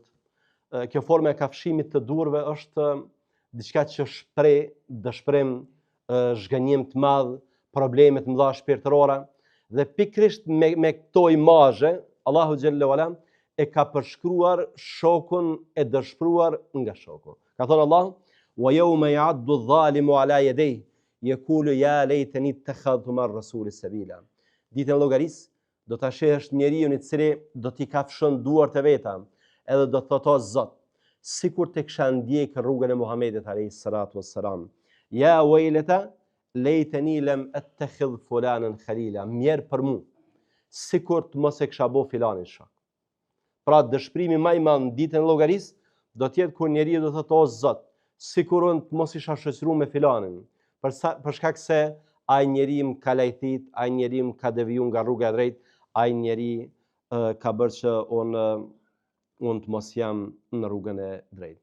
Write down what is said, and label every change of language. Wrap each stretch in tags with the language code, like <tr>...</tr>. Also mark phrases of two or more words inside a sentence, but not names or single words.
<sq>Kjo forma e kafshimit të durve është diçka që shpreh dëshpërim, zhgënjim të madh, probleme të mëdha shpirtërore, dhe pikrisht me këto imazhe Allahu xhelle wala e ka përshkruar shokun e dëshpëruar nga shoku. Ka thënë Allah:</sq> <ar>"ويوم يعض الظالم على يديه يقول يا ليتني اتخذت مع الرسول سبيلا."</ar> <sq>Ditën e llogarisë do ta shehesh njeriu i cili do t'i kafshon duart e veta, edhe do thotë: "O Zot, sikur të kisha ndjekë rrugën e Muhamedit</sq> <ar>عليه الصلاة والسلام. يا ويلتى ليتني لم أتخذ فلانا خليلا."</ar> <sq>Mjerë për mu, sikur të mos e kisha bo filanin shok. Pra dëshpërimi më i madh ditën e llogarisë do të jetë kur njeriu do thotë: "O Zot, sikur unë të mos isha shoqëruar me filanin, për shkak se ai njeri më ka lajthit, ai njeri më ka devijuar nga rruga e drejtë, ai njeri ka bërë që unë të mos jam në rrugën e drejtë."</sq>